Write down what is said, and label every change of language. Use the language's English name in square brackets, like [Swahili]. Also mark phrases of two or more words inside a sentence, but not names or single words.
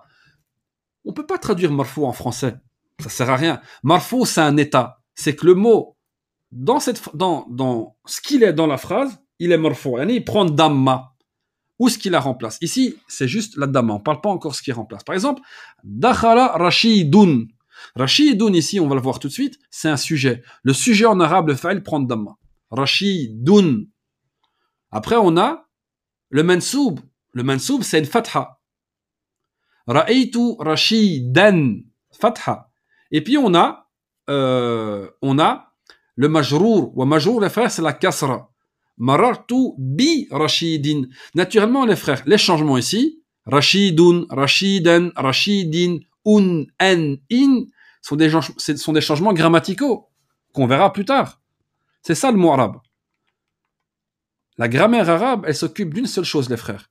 [French] On peut pas traduire marfou' en français. Ça sert à rien. Marfou', c'est un état. C'est que le mot, dans ce qu'il est dans la phrase, il est marfou'. Il prend damma. Où ce qu'il la remplace? Ici, c'est juste la damma. On parle pas encore ce qu'il remplace. Par exemple, [Arabic] دخل راشدٌ. Rashidun, [French] ici, on va le voir tout de suite, c'est un sujet. Le sujet en arabe, le fa'il prend damma. Rashidun. Après, on a le mansoub. Le mansoub, c'est une fatha. [Arabic] رأيت راشدًا. [French] Fatha. Et puis, on a le majrour. [Arabic] ومجرور, [French] les frères, c'est la kasra. [Arabic] مررت براشدٍ. [French] Naturellement, les frères, les changements ici, [Arabic] راشدٌ راشدًا راشدٍ, [French] un, in, sont des changements grammaticaux qu'on verra plus tard. C'est ça le mot arabe. La grammaire arabe, elle s'occupe d'une seule chose, les frères.